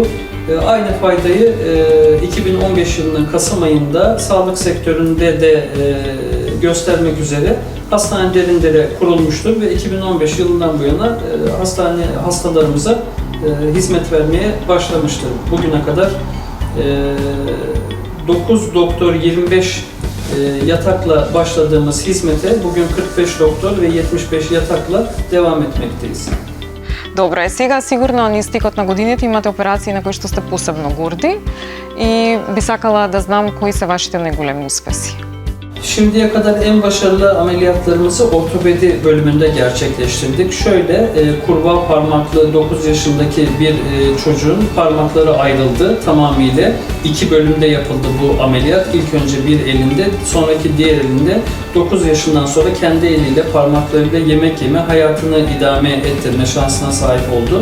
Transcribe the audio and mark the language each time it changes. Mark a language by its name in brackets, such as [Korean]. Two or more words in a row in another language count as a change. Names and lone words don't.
[Turkish] Aynı faydayı 2015 yılının Kasım ayında sağlık sektöründe de göstermek üzere Hastane Derindere kurulmuştur ve 2015 yılından bu yana hastane hastalarımıza hizmet vermeye başlamıştır. Bugüne kadar 9 doktor 25 yatakla başladığımız hizmete bugün 45 doktor ve 75 yatakla devam etmekteyiz. [Macedonian] Добро е, сега сигурно на истекот на годините имате операции на кои што сте посебно горди и би сакала да знам кои се вашите најголеми успеси. [Turkish] Şimdiye kadar en başarılı ameliyatlarımızı ortopedi bölümünde gerçekleştirdik. Şöyle, kurbağa parmaklı 9 yaşındaki bir çocuğun parmakları ayrıldı tamamıyla. 2 bölümde yapıldı bu ameliyat. İlk önce bir elinde, sonraki diğer elinde 9 yaşından sonra kendi eliyle parmaklarıyla yemek yeme, hayatını idame ettirme şansına sahip oldu.